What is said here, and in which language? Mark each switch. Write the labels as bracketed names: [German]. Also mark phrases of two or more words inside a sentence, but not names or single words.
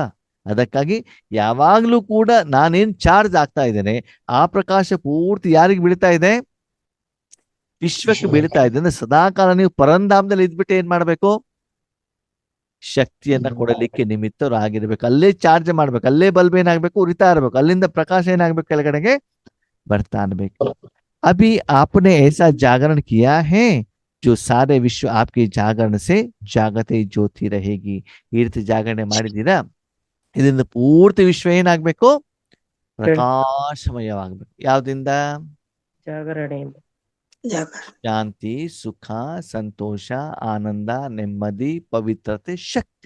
[Kannada] ಅದಕ್ಕಾಗಿ ಯಾವಾಗ್ಲೂ ಕೂಡ ನಾನೇನ್ ಚಾರ್ಜ್ ಆಗ್ತಾ ಇದ್ದೇನೆ, ಆ ಪ್ರಕಾಶ ಪೂರ್ತಿ ಯಾರಿಗೆ ಬೀಳ್ತಾ ಇದೆ? ವಿಶ್ವಕ್ಕೆ ಬೀಳ್ತಾ ಇದೆ ಅಂದ್ರೆ ಸದಾಕಾಲ ನೀವು ಪರಂಧಾಮದಲ್ಲಿ ಇದ್ಬಿಟ್ಟು ಏನ್ ಮಾಡ್ಬೇಕು? ಶಕ್ತಿಯನ್ನ ಕೊಡಲಿಕ್ಕೆ ನಿಮಿತ್ತರಾಗಿರ್ಬೇಕು. ಅಲ್ಲೇ ಚಾರ್ಜ್ ಮಾಡ್ಬೇಕು, ಅಲ್ಲೇ ಬಲ್ಬ್ ಏನಾಗ್ಬೇಕು? ಉರಿತಾ ಇರ್ಬೇಕು, ಅಲ್ಲಿಂದ ಪ್ರಕಾಶ ಏನಾಗ್ಬೇಕು? ಕೆಳಗಡೆಗೆ ಬರ್ತಾ ಇರ್ಬೇಕು. [Hindi] अभी आपने ऐसा जागरण किया है जो सारे विश्व आपके जागरण से जागते ज्योति रहेगी. [Kannada] ಈ ರೀತಿ ಜಾಗರಣೆ ಮಾಡಿದ್ದೀರಾ, ಇದರಿಂದ ಪೂರ್ತಿ ವಿಶ್ವ ಏನಾಗ್ಬೇಕು? ಪ್ರಕಾಶಮಯವಾಗ್ಬೇಕು. ಯಾವ್ದಿಂದ? ಜಾಗರಣೆಯಿಂದ. ಶಾಂತಿ, ಸುಖ, ಸಂತೋಷ, ಆನಂದ, ನೆಮ್ಮದಿ, ಪವಿತ್ರತೆ, ಶಕ್ತಿ.